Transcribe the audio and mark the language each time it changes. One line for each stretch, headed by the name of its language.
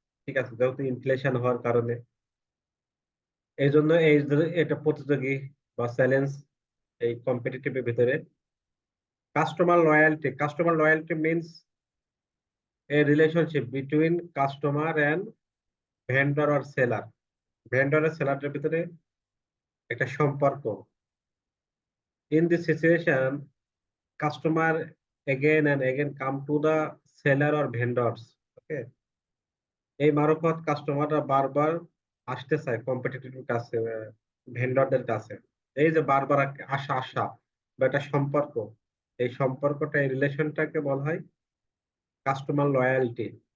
Bangla: ঠিক আছে, যেহেতু ইনফ্লেশন হওয়ার কারণে। এই জন্য এটা প্রতিযোগী বা চ্যালেঞ্জ এই কম্পিটিটিভের ভিতরে।
English: Customer loyalty means a relationship between customer and vendor আর seller.
Bangla: Vendor আর সেলারের ভিতরে একটা সম্পর্ক।
English: In this situation, customer again and again come to the seller or vendors.
Bangla: ওকে, এই মারফত কাস্টমাররা বারবার আসতে চায় কম্পিটিটিভ কাছে, ভেন্ডরদের কাছে। এই যে বারবার আসা বা একটা সম্পর্ক, এই সম্পর্কটা, এই রিলেশনটাকে বলা হয় কাস্টমার লয়ালটি।